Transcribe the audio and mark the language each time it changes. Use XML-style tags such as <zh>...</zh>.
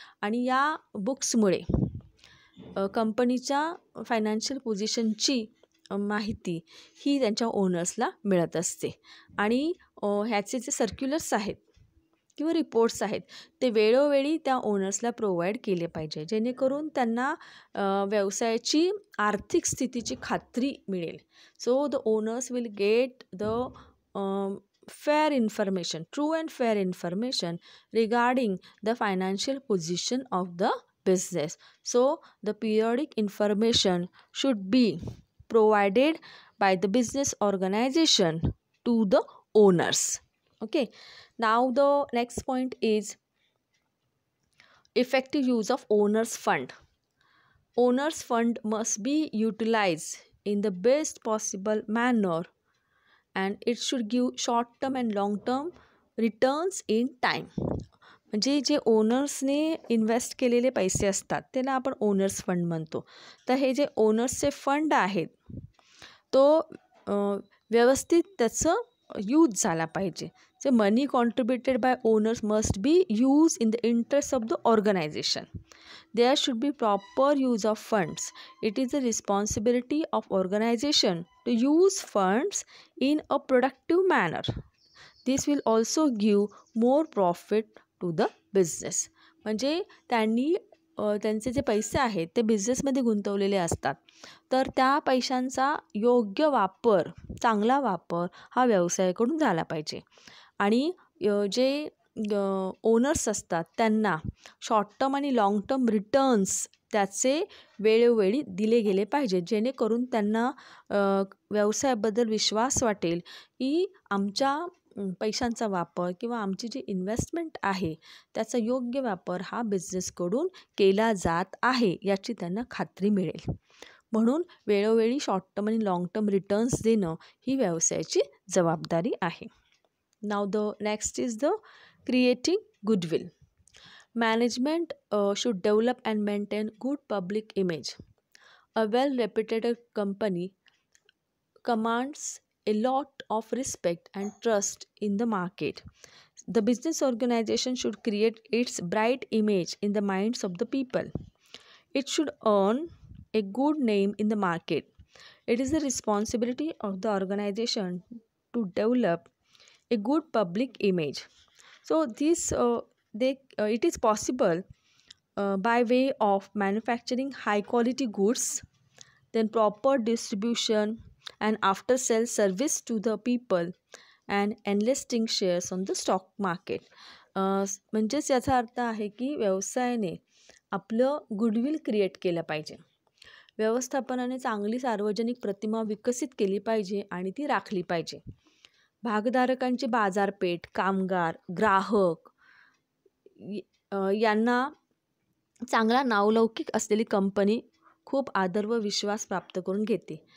<mr>आणि या बुक्समुळे कंपनीच्या फायनान्शियल पोझिशनची माहिती ही त्यांच्या ओनर्सला मिळत असते. आणि ह्याचे जे सर्क्युलर्स आहेत किंवा रिपोर्ट्स आहेत ते वेळोवेळी त्या ओनर्सला प्रोव्हाइड केले पाहिजे, जेणेकरून त्यांना व्यवसायाची आर्थिक स्थितीची खात्री मिळेल.</mr> <en>So the owners will get the fair information, true and fair information regarding the financial position of the business. So the periodic information should be provided by the business organization to the owners. Okay, now the next point is effective use of owners fund. Owners fund must be utilized in the best possible manner and it should give short term and long term returns in time.</en> <mr>म्हणजे जे ओनर्सने invest केलेले पैसे असतात त्याला आपण owner's fund म्हणतो. तर हे जे ओनर्सचे फंड आहेत तो व्यवस्थित त्याचं यूज झाला पाहिजे.</mr> <en>So money contributed by owners must be used in the interest of the organization. There should be proper use of funds. It is the responsibility of organization to use funds in a productive manner. This will also give more profit to the business.</en> <mr>म्हणजे त्यांचे जे पैसे आहेत ते बिझनेसमध्ये गुंतवलेले असतात, तर त्या पैशांचा योग्य वापर, चांगला वापर हा व्यवसायाकडून झाला पाहिजे. आणि जे ओनर्स असतात त्यांना शॉर्ट टर्म आणि लाँग टर्म रिटर्न्स त्याचे वेळोवेळी दिले गेले पाहिजे, जेणेकरून त्यांना व्यवसायाबद्दल विश्वास वाटेल की आमच्या पैशांचा वापर किंवा आमची जी इन्व्हेस्टमेंट आहे त्याचा योग्य वापर हा बिझनेसकडून केला जात आहे याची त्यांना खात्री मिळेल. म्हणून वेळोवेळी शॉर्ट टर्म आणि लाँग टर्म रिटर्न्स देणं ही व्यवसायाची जबाबदारी आहे.</mr> <en>Now the next is the creating goodwill. Management should develop and maintain good public image. A well-reputed company commands a lot of respect and trust in the market. The business organization should create its bright image in the minds of the people. It should earn a good name in the market. It is the responsibility of the organization to develop a good public image. So it is possible by way of manufacturing high quality goods, then proper distribution and after sales service to the people, and enlisting shares on the stock market.</en> <mr>म्हणजेच याचा अर्थ आहे की व्यवसायाने आपलं goodwill create केलं पाहिजे, व्यवस्थापनाने चांगली सार्वजनिक प्रतिमा विकसित केली पाहिजे आणि ती राखली पाहिजे. भागधारकांची बाजारपेठ, कामगार, ग्राहक यांना चांगला नावलौकिक असलेली कंपनी खूप आदर व विश्वास प्राप्त करून घेते.</mr>